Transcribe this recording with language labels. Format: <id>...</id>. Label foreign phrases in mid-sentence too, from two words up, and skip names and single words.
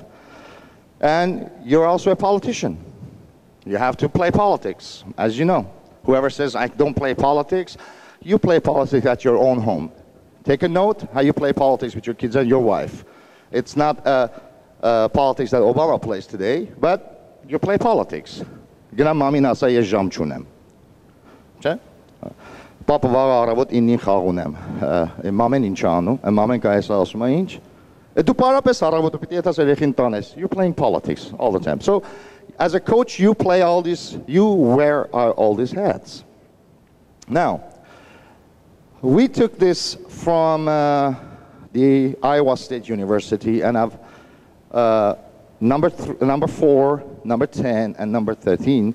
<en>And you're also a politician. You have to play politics, as you know. Whoever says, I don't play politics, you play politics at your own home. Take a note how you play politics with your kids and your wife. It's not politics that Obama plays today, but you play politics.</en> <hy>Գնամ մամին ասա ես ժամ չունեմ։ Չէ՞։ Պապը վաղ առավոտ 9-ին խաղ ունեմ։ Մամեն ինչ անում, մամեն կայս ասում է ինչ։ Դու պարապես առավոտը պիտի եթաս երեխին տանես։</hy> <en>You're playing politics all the time. So as a coach you play all this, you wear all these hats. Now, we took this from the Iowa State University, and I've number 4, number 10, and number 13.</en>